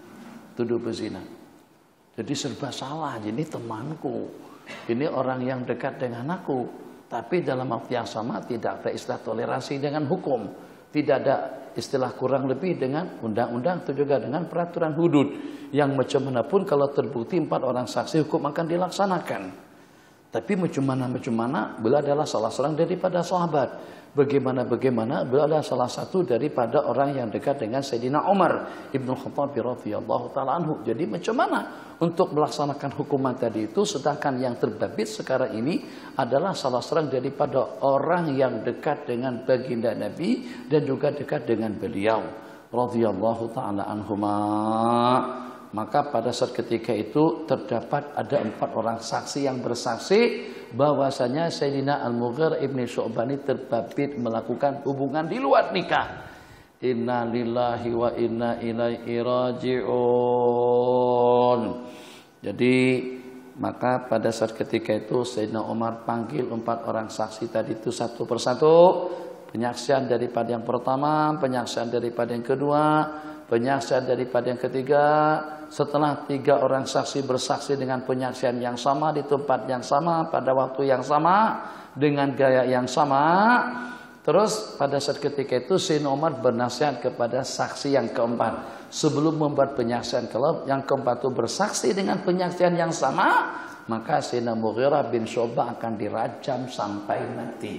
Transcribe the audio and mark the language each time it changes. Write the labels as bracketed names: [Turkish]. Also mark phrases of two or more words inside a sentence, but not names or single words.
[Malay] Jadi serba salah. Jadi temanku, ini orang yang dekat dengan aku, tapi dalam waktu yang sama tidak ada istilah toleransi dengan hukum, tidak ada istilah kurang lebih dengan undang-undang atau juga dengan peraturan hudud yang macam mana pun kalau terbukti 4 orang saksi hukum akan dilaksanakan. Tapi macam mana beliau adalah salah seorang daripada sahabat. Bagaimana beliau adalah salah satu daripada orang yang dekat dengan Sayyidina Umar Ibnu Khattab [Arabic] رضي الله تعالى عنه. [Malay] Jadi macam mana untuk melaksanakan hukuman tadi itu, sedangkan yang terbabit sekarang ini adalah salah seorang daripada orang yang dekat dengan baginda Nabi dan juga dekat dengan beliau [Arabic] رضي الله تعالى عنهما. [Malay] Maka pada saat ketika itu terdapat ada 4 orang saksi yang bersaksi bahwasanya Sayyidina Al-Mughirah ibn Syu'bah terbabit melakukan hubungan di luar nikah. [Arabic] إنا لله وإنا إليه راجعون. [Malay] Jadi maka pada saat ketika itu Sayyidina Umar panggil 4 orang saksi tadi itu satu persatu. Penyaksian daripada yang pertama, penyaksian daripada yang kedua, penyaksian daripada yang ketiga. Setelah 3 orang saksi bersaksi dengan penyaksian yang sama di tempat yang sama pada waktu yang sama dengan gaya yang sama, terus pada saat ketika itu Sayyidina Umar bernasihat kepada saksi yang keempat sebelum membuat penyaksian yang keempat itu bersaksi dengan penyaksian yang sama, maka Sayyidina Mughirah bin Syu'bah akan dirajam sampai mati.